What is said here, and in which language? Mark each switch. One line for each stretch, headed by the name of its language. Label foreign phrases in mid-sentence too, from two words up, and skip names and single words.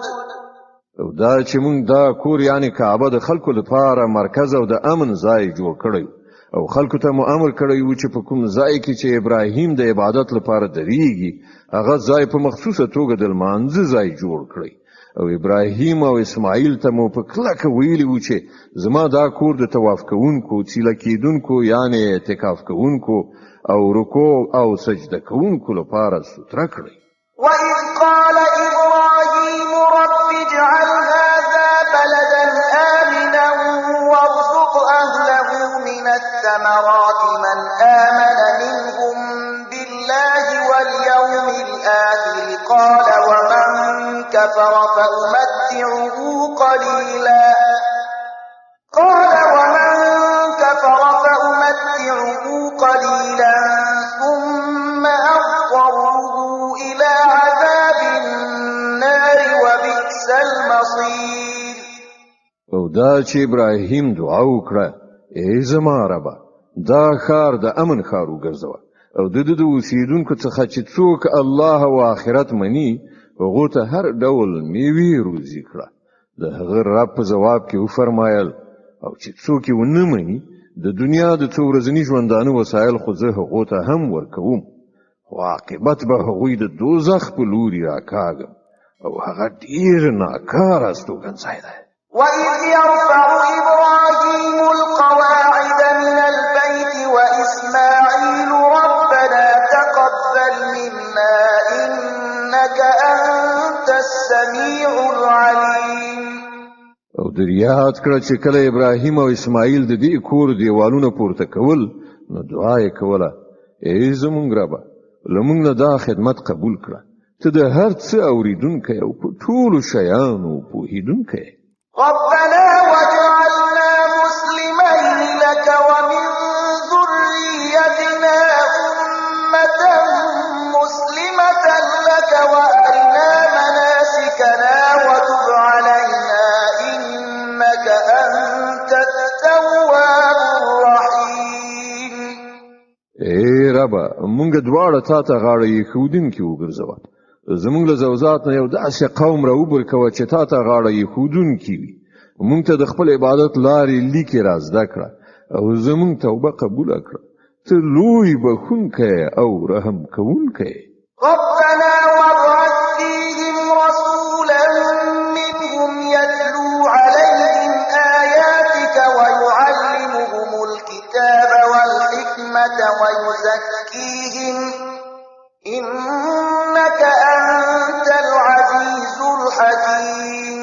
Pashto: او دا چې مونږ دا کور یعنی کعبه د خلکو لپاره مرکز او د امن ځای جوړ کړی، او خلکو ته مو امر کړی و چې په کوم ځای کې چې ابراهیم د عبادت لپاره درېږي هغه ځای په مخصوصه توګه د لمانځه ځای جوړ کړی. او ابراهیم او اسماعیل ته مو په کلکه ویلي و چې زما دا کور د طواف کوونکو، څیله کېدونکو یعنی اعتکاف کوونکو او رکوع او سجده کوونکو لپاره ستره کړی.
Arabic: وإذ قال إبراهيم رب اجعل هذا بلدا آمنا وارزق أهله من الثمرات من آمن منهم بالله واليوم الآخر قال كفر فأمتعه قليلا قال ومن كفر فأمتعه قليلا ثم أضطره إلى عذاب النار وبئس المصير.
Pashto: او دا چې ابراهیم دعا وکړه ای زما ربه دا ښار د امن ښار وګرځوه او د اوسیدونکو څخه چې څوک الله او آخرت مني هغو ته هر ډول میوې روزي کړه. د هغه رب په ځواب کې وفرمایل او چې څوک یې ونه مني د دنیا د څو ورځني ژوندانه وسایل خو زه هغو ته هم ورکوم خو عاقبت به هغوی د دوزخ په لوري راکاږم او هغه ډېر ناکاره استوګنځی دی.
Arabic: وإذ يرفع إبراهيم القواعد من البيت وإسماعيل ربنا تقبل منا إنك أنت السميع العليم.
Pashto: او در یاد کړه چې کله ابراهیم او اسماعیل د دې کور دیوالونه پورته کول نو دعا یې کوله ای زمونږ ربه لمونږ نه دا خدمت قبول کړه ته د هر څه اوریدونکی او په ټولو شیانو پوهیدونکی.
Arabic: ربنا واجعلنا مسلمين لك ومن ذريتنا أمة مسلمة لك وأرنا مناسكنا وتب علينا إنك أنت التواب الرحيم.
Pashto: ای ربه مونږ دواړه تا ته غاړه ایښودونکي وګرځوه زمونږ له ذوات نه یو داسې قوم راوبرکوه چې تا ته غاړه ایښودونکي وي مونږ ته د خپل عبادت لارې لیکې را زده کړه او زمونږ توبه قبوله کړه ته لوی بخښونکی او رحم کوونکی.
Arabic: ربنا وابعث فيهم رسولا منهم يتلو عليهم آياتك ويعلمهم الكتاب والحكمة ويزكيهم إنك أنت العزيز الحكيم.